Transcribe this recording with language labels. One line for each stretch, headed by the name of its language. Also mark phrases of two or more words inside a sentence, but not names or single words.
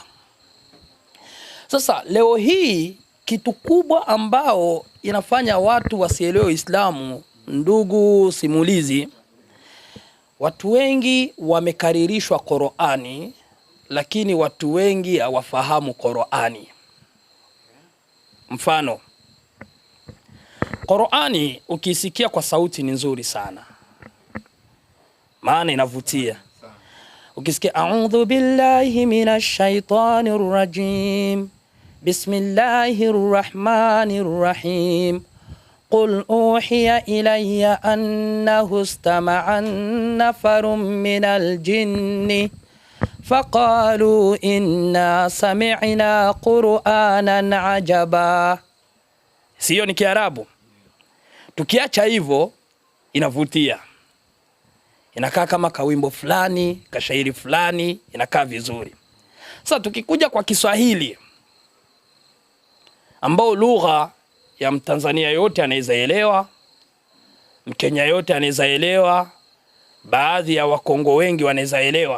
Swahili: Sasa leo hii kitu kubwa ambao inafanya watu wasielewe Uislamu, ndugu simulizi, watu wengi wamekaririshwa Qur'ani, lakini watu wengi hawafahamu Qur'ani. Mfano, Qur'ani ukisikia kwa sauti ni nzuri sana, maana inavutia.
Arabic: Ukisikia أعوذ بالله من الشيطان الرجيم بسم الله الرحمن الرحيم قل أوحي إلي أنه استمع نفر من الجن فقالوا إنا سمعنا قرآنا عجبا.
Swahili: Sio ni Kiarabu? Tukiacha hivyo inavutia, inakaa kama kawimbo fulani, kashairi fulani, inakaa vizuri. Sasa tukikuja kwa Kiswahili ambao lugha ya Mtanzania yote anaweza elewa, Mkenya yote anaweza elewa, baadhi ya Wakongo wengi wanaweza elewa.